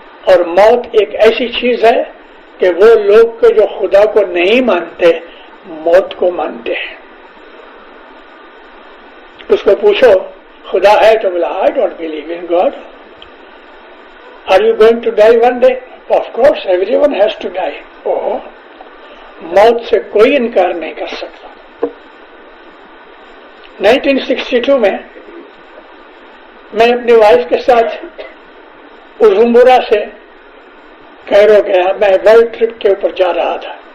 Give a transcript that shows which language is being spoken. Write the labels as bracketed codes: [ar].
[ur] اور موت ایک ایسی چیز ہے کہ وہ لوگ جو خدا کو نہیں مانتے موت کو مانتے ہیں. اس کو پوچھو خدا ہے تو بولا [en] I don't believe in God. Are you going to die one day? Of course, everyone has to die. [ur] موت سے کوئی انکار نہیں کر سکتا. 1962 میں اپنی وائف کے ساتھ بجمبورا سے کیرو گیا. میں ورلڈ ٹرپ کے اوپر جا رہا تھا.